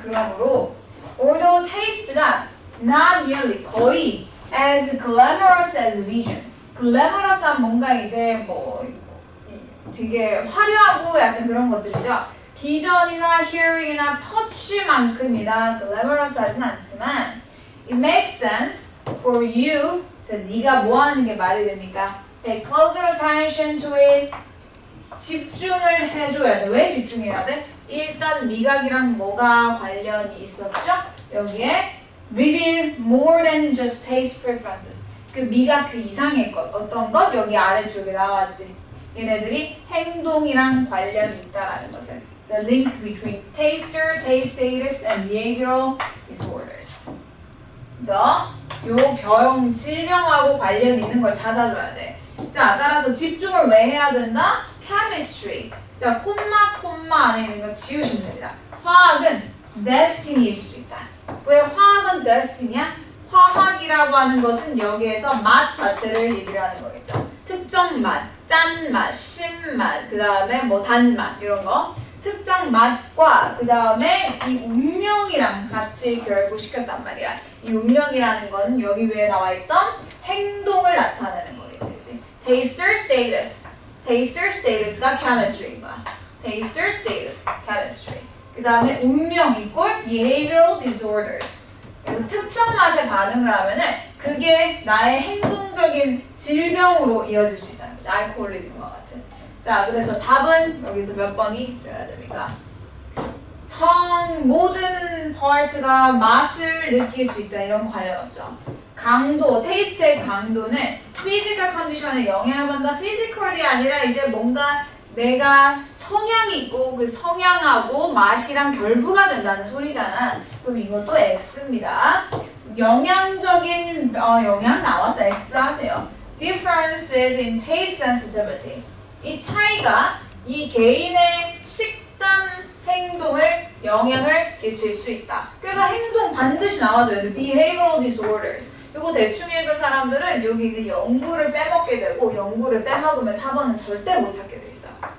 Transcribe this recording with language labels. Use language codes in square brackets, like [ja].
[ko] 그러므로 [en] although taste가 not nearly [ko] 거의 [en] as glamorous as vision. [ko] glamorous한 뭔가 이제 뭐 되게 화려하고 약간 그런 것들이죠. 비전이나 hearing이나 touch만큼이나 glamorous하진 않지만 [en] it makes sense for you. [ko] 자, 네가 뭐 하는 게 말이 됩니까? [en] Pay closer attention to it. [ko] 집중을 해줘야 돼. 왜 집중해야 돼? 일단 미각이랑 뭐가 관련이 있었죠? 여기에 [en] reveal more than just taste preferences. [ko] 그 미각 그 이상의 것, 어떤 것? 여기 아래쪽에 나왔지. 얘네들이 행동이랑 관련이 있다라는 것을. [en] It's a link between taster, taste status, and behavioral disorders. [ko] 그죠? 요 병, 질병하고 관련 있는 걸 찾아줘야 돼. 자, 따라서 집중을 왜 해야 된다? [en] chemistry. [ko] 자, 콤마 안에 있는 거 지우시면 됩니다. 화학은 destiny일 수 있다. 왜 화학은 destiny야? 화학이라고 하는 것은 여기에서 맛 자체를 얘기를 하는 거겠죠. 특정 맛, 짠맛, 신맛, 그 다음에 뭐 단맛 이런 거. 특정 맛과 그 다음에 이 운명이랑 같이 결부시켰단 말이야. 이 운명이라는 건 여기 위에 나와있던 행동을 나타내는 거겠지. [en] Taster status. Taster status가 chemistry인 거야. Taster status, chemistry. [ko] 그 다음에 운명 이꼴 [en] behavioral disorders. [ko] 그래서 특정 맛에 반응을 하면은 그게 나의 행동적인 질병으로 이어질 수 있다는 거지. 알코올리즘과 같은. 자, 그래서 답은 여기서 몇 번이 되어야 됩니까? 모든 파트가 맛을 느낄 수 있다. 이런 관련 없죠. 강도, 테이스트의 강도는 피지컬 컨디션에 영향을 받는다. 피지컬이 아니라 이제 뭔가 내가 성향이 있고 그 성향하고 맛이랑 결부가 된다는 소리잖아. 그럼 이것도 X입니다. 영양적인 영양 나왔어. X 하세요. [en] Differences in taste sensitivity. [ko] 이 차이가 이 개인의 식단 행동을 영향을 끼칠 수 있다. 그래서 행동 반드시 나와줘야 돼. [en] Behavioral disorders. [ko] 이거 대충 읽은 사람들은 여기 이제 연구를 빼먹게 되고 연구를 빼먹으면 4번은 절대 못 찾게 돼 있어요.